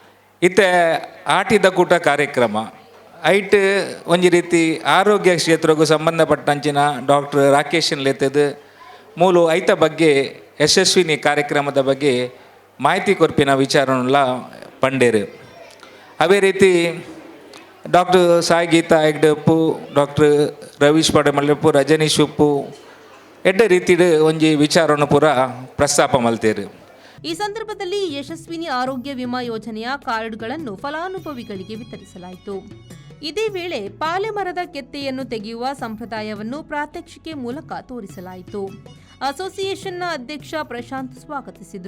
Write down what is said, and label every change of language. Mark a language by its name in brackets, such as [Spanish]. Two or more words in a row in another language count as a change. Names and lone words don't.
[Tulu] ಇತ್ತೆ ಆಟಿದ ಕೂಟ ಕಾರ್ಯಕ್ರಮ ಐಟ್ ಒಂಜಿ ರೀತಿ ಆರೋಗ್ಯ ಕ್ಷೇತ್ರಕ್ಕೂ ಸಂಬಂಧಪಟ್ಟಂಚಿನ ಡಾಕ್ಟರ್ ರಾಕೇಶನ್ ಲೆತ್ತದು ಮೂಲು ಐತ ಬಗ್ಗೆ ಯಶಸ್ವಿನಿ ಕಾರ್ಯಕ್ರಮದ ಬಗ್ಗೆ ಮಾಹಿತಿ ಕೊರ್ಪಿನ ವಿಚಾರನೆಲ್ಲ ಪಂಡೇರು. ಅದೇ ರೀತಿ ಡಾಕ್ಟರ್ ಸಾಯಿ ಗೀತಾ ಹೆಗ್ಡೆ ಉಪ್ಪು, ಡಾಕ್ಟರ್ ರವೀಶ್ ಪಡಮಲ್ಲೆ ಉಪ್ಪು, ರಜನೀಶ್ ಉಪ್ಪು ಎಡ್ಡೆ ರೀತಿಡ್ ಒಂಜಿ ವಿಚಾರವನ್ನು ಪೂರ ಪ್ರಸ್ತಾಪ ಮಲ್ತೇರು. [Kannada] ಈ ಸಂದರ್ಭದಲ್ಲಿ ಯಶಸ್ವಿನಿ ಆರೋಗ್ಯ ವಿಮಾ ಯೋಜನೆಯ ಕಾರ್ಡ್ಗಳನ್ನು ಫಲಾನುಭವಿಗಳಿಗೆ ವಿತರಿಸಲಾಯಿತು. ಇದೇ ವೇಳೆ ಪಾಲೆಮರದ ಕೆತ್ತೆಯನ್ನು ತೆಗೆಯುವ ಸಂಪ್ರದಾಯವನ್ನು ಪ್ರಾತ್ಯಕ್ಷಿಕೆ ಮೂಲಕ ತೋರಿಸಲಾಯಿತು. ಅಸೋಸಿಯೇಷನ್ನ ಅಧ್ಯಕ್ಷ ಪ್ರಶಾಂತ್ ಸ್ವಾಗತಿಸಿದ್ರು.